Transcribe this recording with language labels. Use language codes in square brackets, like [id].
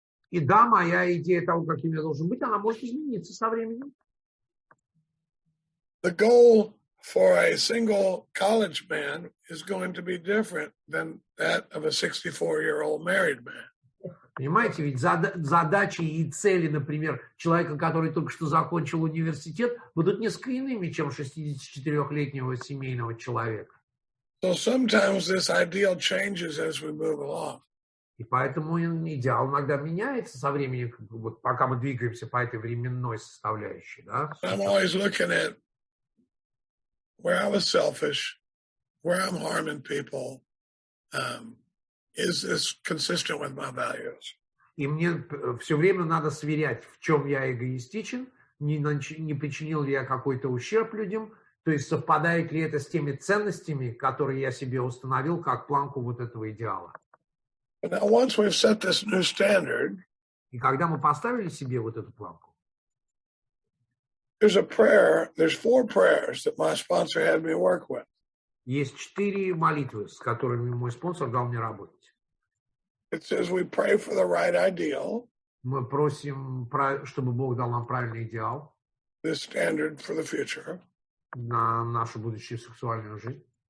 [ru] И да, моя идея того, каким я должен быть, она может измениться со временем. [en] The goal for a single college man is going to be different than that of a 64-year-old married man. [ru] Понимаете, ведь задачи и цели, например, человека, который только что закончил университет, будут несколько иными, чем 64-летнего семейного человека. [en] So sometimes this ideal changes as we move along. [ru] И поэтому идеал иногда меняется со временем, вот пока мы двигаемся по этой временной составляющей. Да? [en] I'm always looking at where I was selfish, where I'm harming people. Is this consistent with my values? [ru] И мне все время надо сверять, в чем я эгоистичен, не причинил ли я какой-то ущерб людям, то есть совпадает ли это с теми ценностями, которые я себе установил как планку вот этого идеала. [en] Now, once we've set this new standard, [ru] и когда мы поставили себе вот эту планку, [en] there's 4 prayers that my sponsor had me work with. [ru] Есть 4 молитвы, с которыми мой спонсор дал мне работать. [en] it says we pray for the right ideal, [ru] Мы просим, чтобы Бог дал нам правильный идеал [en] this standard for the future, [ru] на нашу будущую сексуальную жизнь.